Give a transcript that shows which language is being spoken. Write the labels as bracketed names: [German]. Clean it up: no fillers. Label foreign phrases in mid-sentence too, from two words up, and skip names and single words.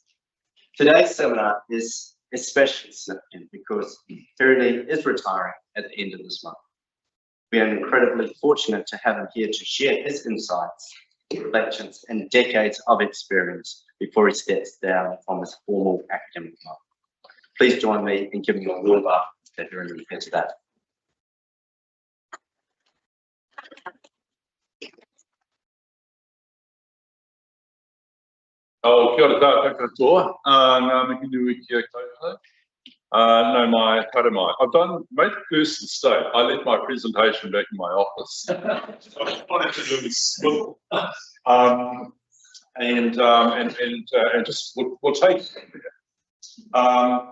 [English] Today's seminar is especially significant because Pyrenee is retiring at the end of this month. We are incredibly fortunate to have him here to share his insights, reflections, and decades of experience before he steps down from his formal academic life. Please join me in giving a warm up to Pyrenee here today. [Māori] Oh, kia ora katoa. Ngā mihi nui kia koutou. No, my karamai. [English] I've made the first mistake. I left my presentation back in my office. I wanted to do this school. And just we'll take it from there.